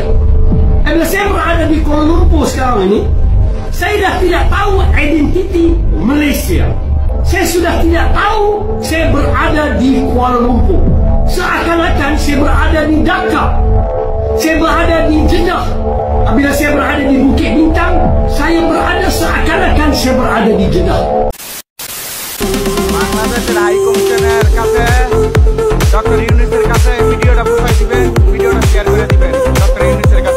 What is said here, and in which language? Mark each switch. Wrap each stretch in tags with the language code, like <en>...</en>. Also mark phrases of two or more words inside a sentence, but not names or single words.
<ms>Bila saya berada di Kuala Lumpur sekarang ini, saya dah tidak tahu identiti Malaysia. Saya sudah tidak tahu saya berada di Kuala Lumpur. Seakan-akan saya berada di Dhaka. Saya berada di Jeddah. Bila saya berada di Bukit Bintang, saya berada seakan-akan saya berada di Jeddah.</ms> <bn>বাংলাদেশের</bn> <en>high commission</en> <bn>কাছে ডক্টর ইউনূসের কাছে ভিডিওটা পৌঁছাই দিবেন, ভিডিওটা শেয়ার করে দিবেন ডক্টর ইউনূসের কাছে।</bn>